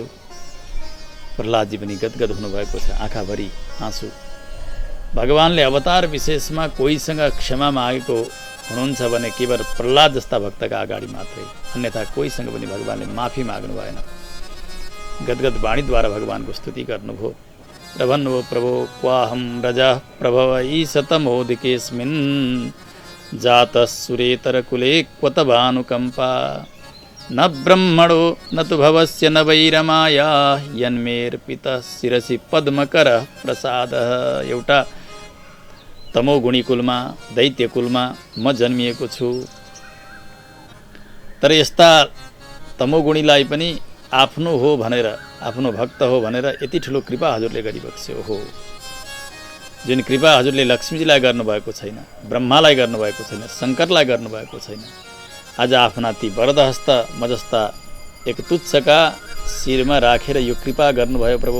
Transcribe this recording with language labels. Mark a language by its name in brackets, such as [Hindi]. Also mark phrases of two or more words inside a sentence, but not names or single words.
[Nepali] प्रह्लादजी पनि गदगद हुनुभएको छ, आँखाभरि आँसु। भगवानले अवतार विशेषमा कोहीसँग क्षमा मागेको हुनुहुन्छ भने केवल प्रह्लाद जस्ता भक्तका अगाडि मात्रै, अन्यथा कोहीसँग पनि भगवानले माफी माग्नु भएन। गदगद वाणीद्वारा भगवानको स्तुति गर्नुभयो र भन्नुभयो [Sanskrit] प्रभो क्वाहं रजः प्रभव ईशतमोदिकेऽस्मिन् जातः सुरेतरकुले क्वत भानुकम्पा न ब्रह्मणो न तु भवस्य न वैरमाया यन्मेर्पितः शिरसि पद्मकरः प्रसादः। [Nepali] एउटा त तमोगुणी कुलमा दैत्य कुलमा म जन्मिएको छु। तर यस्ता तमोगुणीलाई पनि आफ्नो हो भनेर, आफ्नो भक्त हो भनेर यति ठुलो कृपा हजुरले गरिबक्स्यो हो। जुन कृपा हजुरले लक्ष्मीजीलाई गर्नुभएको छैन, ब्रह्मालाई गर्नुभएको छैन, शङ्करलाई गर्नुभएको छैन, आज आफ्ना ती वरदहस्त म जस्ता एक तुच्छका शिरमा राखेर यो कृपा गर्नुभयो प्रभु।